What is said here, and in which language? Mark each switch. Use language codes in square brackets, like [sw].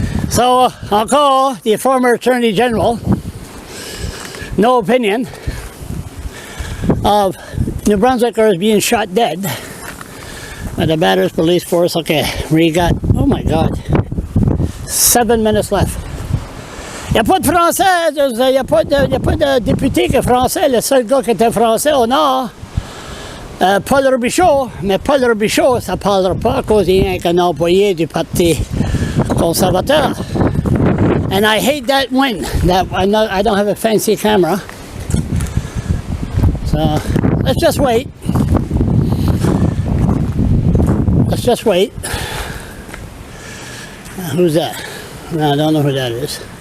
[en] So I'll call the former Attorney General, no opinion of New Brunswickers being shot dead. By the Bathurst police force. Okay, we got, oh my God, 7 minutes left. [fr] Il n'y a pas de français, il n'y a pas de député qui est français. Le seul gars qui était français au nord, Paul Robichaud. Mais Paul Robichaud, ça ne parlera pas à cause qu'il est un employé du Parti conservateur. [en] And I hate that wind. I don't have a fancy camera. So, let's just wait. Let's just wait. Who's that? No, I don't know who that is.